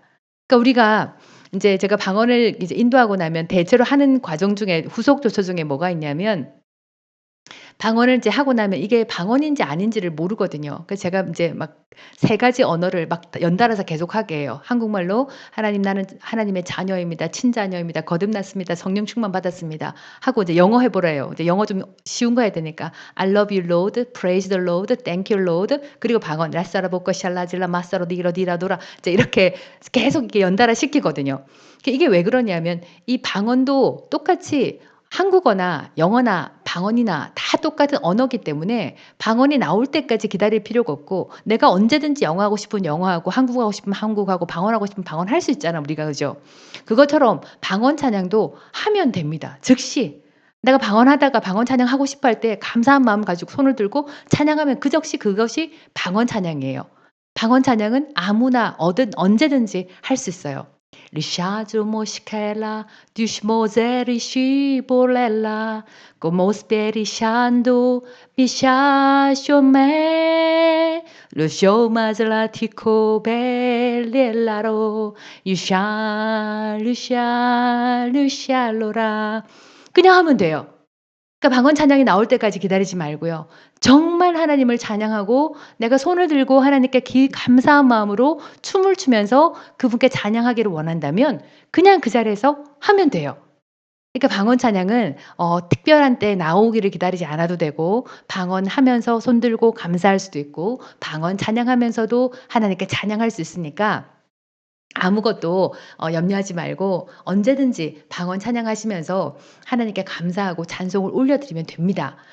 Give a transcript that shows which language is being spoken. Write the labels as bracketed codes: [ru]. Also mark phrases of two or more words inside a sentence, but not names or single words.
[ko] 그러니까 우리가 인제 제가 방언을 이제 인도하고 나면 대체로 하는 과정 중에 후속 조처 중에 뭐가 있냐면, 방언을 이제 하고 나면 이게 방언인지 아닌지를 모르거든요. 그래서 제가 인제 막 세 가지 언어를 막 연달아서 계속하게 해요. 한국말로 "하나님 나는 하나님의 자녀입니다. 친자녀입니다. 거듭났습니다. 성령 충만 받았습니다." 하고 이제 영어 해 보래요. 이제 영어 좀 쉬운 거 해야 되니까 [en] "I love you Lord. Praise the Lord. Thank you Lord." [ko] 그리고 방언 라사라보코 샬라질라 마사로 디로 디라도라 이제 이렇게 계속 이렇게 연달아 시키거든요. 이게 왜 그러냐면 이 방언도 똑같이 한국어나 영어나 방언이나 다 똑같은 언어기 때문에 방언이 나올 때까지 기다릴 필요가 없고, 내가 언제든지 영어하고 싶으면 영어하고 한국어하고 싶으면 한국어하고 방언하고 싶으면 방언할 수 있잖아 우리가, 그죠? 그것처럼 방언 찬양도 하면 됩니다. 즉시 내가 방언하다가 방언 찬양하고 싶어 할 때 감사한 마음 가지고 손을 들고 찬양하면 그 즉시 그것이 방언 찬양이에요. 방언 찬양은 아무나 어든 언제든지 할 수 있어요. Lisciagio moschella, dismoseri scivolella, como sperisciando, pisciascio me, lo show maslatico bellellaro, luscia, luscia, lusciallora. 그냥 하면 돼요. 그러니까 방언 찬양이 나올 때까지 기다리지 말고요. 정말 하나님을 찬양하고 내가 손을 들고 하나님께 감사한 마음으로 춤을 추면서 그분께 찬양하기를 원한다면 그냥 그 자리에서 하면 돼요. 그러니까 방언 찬양은 특별한 때 나오기를 기다리지 않아도 되고, 방언하면서 손 들고 감사할 수도 있고, 방언 찬양하면서도 하나님께 찬양할 수 있으니까 아무것도 염려하지 말고 언제든지 방언 찬양하시면서 하나님께 감사하고 찬송을 올려드리면 됩니다.